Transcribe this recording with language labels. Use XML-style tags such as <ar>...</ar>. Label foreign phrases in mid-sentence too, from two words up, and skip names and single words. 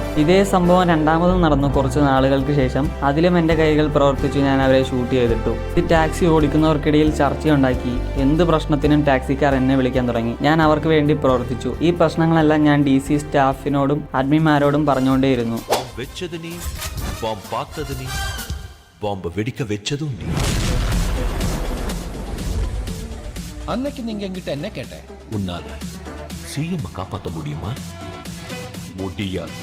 <ml>ഇതേ സംഭവം 2ാമതും നടന്നു കുറച്ച് നാളുകൾക്ക് ശേഷം. അതിലും എൻ്റെ കൈകൾ പ്രവർത്തിച്ചു. ഞാൻ അവരെ ഷൂട്ട് ചെയ്തിട്ടു. ഈ ടാക്സി ഓടിക്കുന്നവർക്കിടയിൽ ചർച്ചയുണ്ടാക്കി. എന്ത് പ്രശ്നത്തിനും ടാക്സിക്കാർ എന്നെ വിളിക്കാൻ തുടങ്ങി. ഞാൻ അവർക്ക് വേണ്ടി പ്രവർത്തിച്ചു. ഈ പ്രശ്നങ്ങളെല്ലാം ഞാൻ DC സ്റ്റാഫിനോടും അഡ്മിന്മാരോടും പറഞ്ഞുകൊണ്ടേയിരുന്നു.</ml> <ta>அன்னைக்கு நீங்க என்கிட்ட என்ன கேட்ட? உன்னால சிஎம் காப்பாற்ற முடியுமா? முடியாது.</ta>